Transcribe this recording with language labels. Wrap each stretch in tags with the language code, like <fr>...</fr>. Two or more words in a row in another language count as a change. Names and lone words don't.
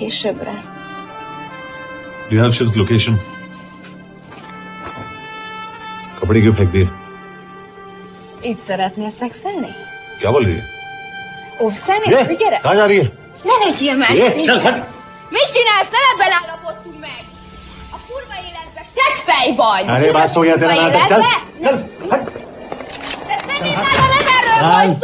<en>Do you have Shiv's location?</en> <hi>कपड़े क्यों फेंक दिए?</hi> <hu>Így szeretnél szexelni?</hu> <hi>क्या बोल रही है?</hi> <hu>Óvszernél? Gyere!</hu> <hi>कहाँ जा रही है?</hi> <hu>Ne legyél már</hu> <hi>चल</hi> <hu>szép!</hu> <hi>हट!</hi> <hu>Mit csinálsz? Nem ebben állapodtunk meg! A kurva életben seggfej vagy!</hu> <hi>अरे बात हो गया तेरा नाटक, चल! चल हट!</hi> <hu>Nem erről van szó!</hu>